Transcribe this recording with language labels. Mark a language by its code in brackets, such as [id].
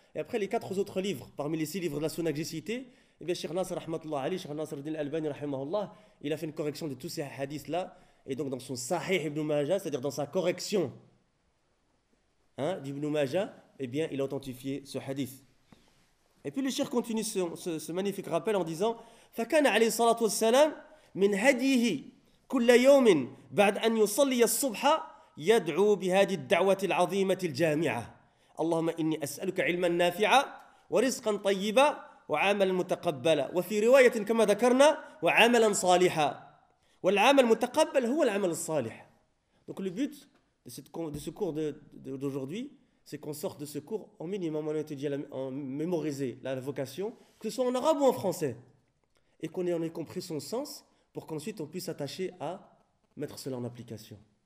[fr] Et après les quatre autres livres, parmi les six livres de la Sunna que j'ai cités, eh bien, Cheikh Nasr rahmatullah Ali, Cheikh Nasr al Albani rahimahullah, il a fait une correction de tous ces hadiths là. Et donc dans son Sahih Ibn Majah, c'est-à-dire dans sa correction, hein, d'Ibn Majah, eh bien, il a authentifié ce hadith. Et puis le Cheikh continue ce magnifique rappel en disant: [ar] فكان عليه الصلاة والسلام من هديه كل يوم بعد أن يصلي الصبح يدعو بهذه الدعوة العظيمة الجامعة اللهم إني أسألك علما نافعا ورزقا طيبا وعملا متقبلا وفي رواية كما ذكرنا وعملا صالحا والعمل المتقبل هو العمل الصالح. [fr] Donc le but de ce cours d'aujourd'hui, c'est qu'on sorte de ce cours au minimum en mémoriser la vocation, que ce soit en arabe ou en français, et qu'on en ait compris son sens pour qu'ensuite on puisse s'attacher à mettre cela en application.